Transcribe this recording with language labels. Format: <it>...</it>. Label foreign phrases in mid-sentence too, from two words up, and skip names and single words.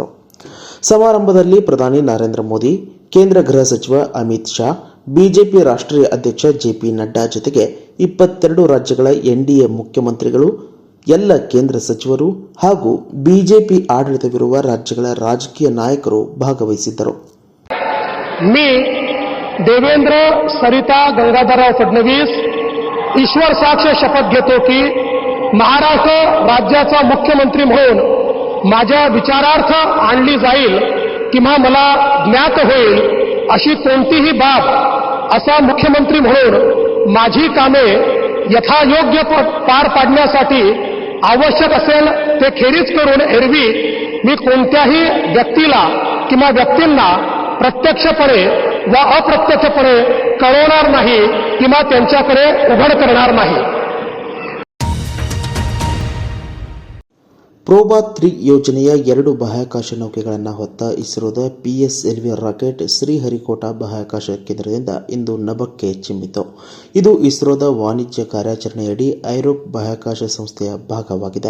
<kn>ಸಮಾರಂಭದಲ್ಲಿ ಪ್ರಧಾನಿ ನರೇಂದ್ರ ಮೋದಿ, ಕೇಂದ್ರ ಗೃಹ ಸಚಿವ ಅಮಿತ್ ಶಾ, ಬಿಜೆಪಿ ರಾಷ್ಟ್ರೀಯ ಅಧ್ಯಕ್ಷ ಜೆಪಿ ನಡ್ಡಾ ಜೊತೆಗೆ 22 ರಾಜ್ಯಗಳ ಎನ್ಡಿಎ ಮುಖ್ಯಮಂತ್ರಿಗಳು, ಎಲ್ಲ ಕೇಂದ್ರ ಸಚಿವರು ಹಾಗೂ ಬಿಜೆಪಿ ಆಡಳಿತವಿರುವ ರಾಜ್ಯಗಳ ರಾಜಕೀಯ ನಾಯಕರು ಭಾಗವಹಿಸಿದ್ದರು.</kn> <mr>मी देवेंद्र सरिता गंगाधरराव फडणवीस ईश्वर साक्ष शपथ घेतो की महाराष्ट्र राज्याचा मुख्यमंत्री म्हणून माझ्या विचारार्थ आणली जाईल किंवा मला ज्ञात होईल अशी कोणतीही बाब असा मुख्यमंत्री म्हणून माझी कामे यथायोग्य पार पाडण्यासाठी आवश्यक असेल ते खेरीज करून एरवी मी कोणत्याही व्यक्तीला किंवा व्यक्तींना प्रत्यक्षपणे व अप्रत्यक्षपणे कळवणार नाही किंवा त्यांच्याकडे उघड करणार नाही.</mr> <kn>ಪ್ರೋಬಾ 3 ಯೋಜನೆಯ 2 ಬಾಹ್ಯಾಕಾಶ ನೌಕೆಗಳನ್ನು ಹೊತ್ತ ಇಸ್ರೋದ PSLV ರಾಕೆಟ್ ಶ್ರೀಹರಿಕೋಟಾ ಬಾಹ್ಯಾಕಾಶ ಕೇಂದ್ರದಿಂದ ಇಂದು ನಭಕ್ಕೆ ಚಿಮ್ಮಿತು. ಇದು ಇಸ್ರೋದ ವಾಣಿಜ್ಯ ಕಾರ್ಯಾಚರಣೆಯಡಿ ಐರೋಪ್ ಬಾಹ್ಯಾಕಾಶ ಸಂಸ್ಥೆಯ ಭಾಗವಾಗಿದೆ.</kn>